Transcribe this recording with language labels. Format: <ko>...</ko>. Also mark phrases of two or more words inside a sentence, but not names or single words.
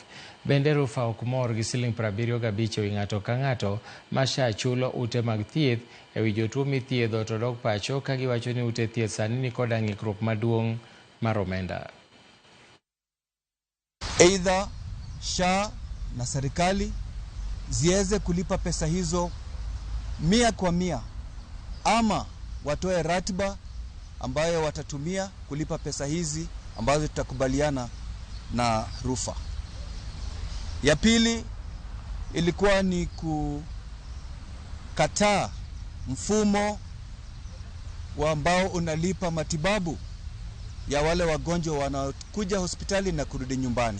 <luo>Bende RUFA ok mor gi siling 75 ewi ng'ato ka ng'ato ma SHA chulo ute mag thieth ewi jotuo mithiedho to dok pacho ka giwacho ni ute thieth sani ni koda ng'ikruok maduong' mar omenda.</luo> <sw>Either SHA na serikali ziweze kulipa pesa hizo 100% ama watoe ratiba ambayo watatumia kulipa pesa hizi ambazo tutakubaliana na RUFA. Ya pili ilikuwa ni kukataa mfumo ambao unalipa matibabu ya wale wagonjwa wanaokuja hospitali na kurudi nyumbani.</sw>